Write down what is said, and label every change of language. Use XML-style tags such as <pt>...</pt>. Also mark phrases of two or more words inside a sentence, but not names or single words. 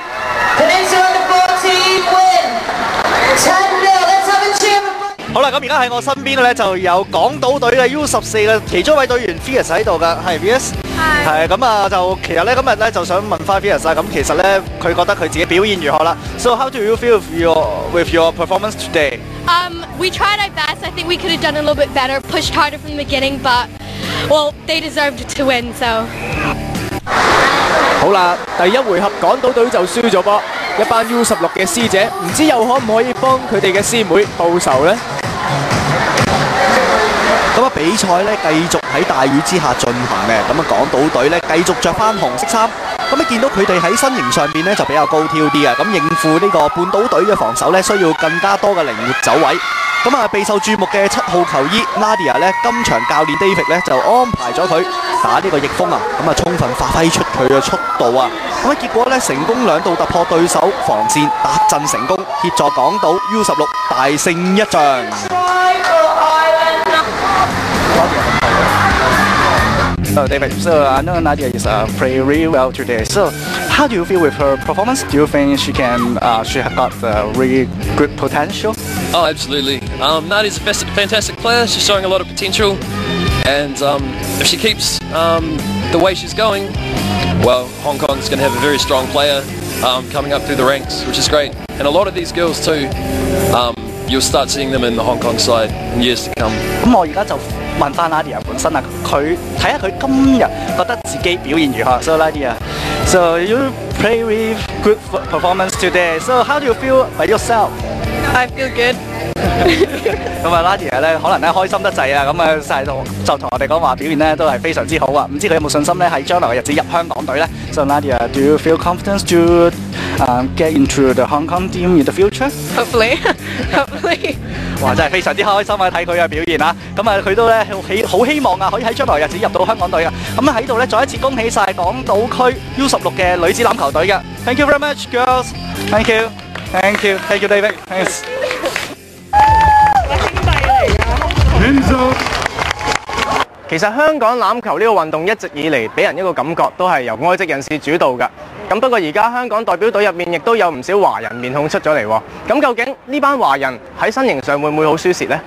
<yue>好啦，咁而家喺我身邊咧就有港島隊嘅 U14 嘅其中一位隊員 Fierce 喺度㗎，係 Fierce。係咁啊，就其實咧今日咧就想問翻 Fierce 啊，咁其實咧佢覺得佢自己表現如何啦 ？</yue> <en>So how do you feel with your performance today? We tried our best. I think we could have done a little bit better, pushed harder from the beginning, but well, they deserved to win, so.</en> <yue>好啦，第一回合港島隊就輸咗波，一班 U16 嘅師姐唔知又可唔可以幫佢哋嘅師妹報仇呢？咁比賽咧繼續喺大雨之下進行嘅，咁港島隊咧繼續着翻紅色衫，咁見到佢哋喺身形上邊咧就比較高挑啲嘅，咁應付呢個半島隊嘅防守咧需要更加多嘅靈活走位。咁備受注目嘅7號球衣 Nadia 咧，今場教練 David 咧就安排咗佢打呢個逆風啊，充分發揮出佢嘅速度啊，結果咧成功2度突破對手防線，達陣成功，協助港島 U16 大勝一仗。</yue> <en>So David, so I know Nadia is playing really well today. So how do you feel with her performance? Do you think she has got really good potential? Oh, absolutely. Nadia's a fantastic player. She's showing a lot of potential, and if she keeps the way she's going, well, Hong Kong's going to have a very strong player, coming up through the ranks, which is great. And a lot of these girls too, you'll start seeing them in the Hong Kong side in years to come.</en> <yue>咁我而家就問翻 Nadia 本身啊，佢睇下佢今日覺得自己表現如何。</yue> <en>So Nadia, so you play with good performance today.</en> <yue>So how do you feel by yourself?</yue> <en>I feel good.</en> <yue>咁啊 ，Nadia 咧可能咧開心得滯啊，咁啊就同我哋講話表現咧都係非常之好啊。唔知佢有冇信心咧喺將來嘅日子入香港隊咧 ？</yue> <en>So Nadia, do you feel confident to get into the Hong Kong team in the future? Hopefully, hopefully. 哇！</en> <yue>真係非常之開心啊，睇佢嘅表現啊！咁啊，佢都咧好希望啊，可以喺將來日子入到香港隊啊！咁啊喺度咧，再一次恭喜晒港島區 U16嘅女子欖球隊嘅。</yue> <en>Thank you very much, girls. Thank you, thank you, thank you, David. Thanks.</en> <yue>其實香港欖球呢個運動一直以嚟俾人一個感覺都係由外籍人士主導㗎。咁不過而家香港代表隊入面亦都有唔少華人面孔出咗嚟喎。咁究竟呢班華人喺身形上會唔會好輸蝕呢？</yue>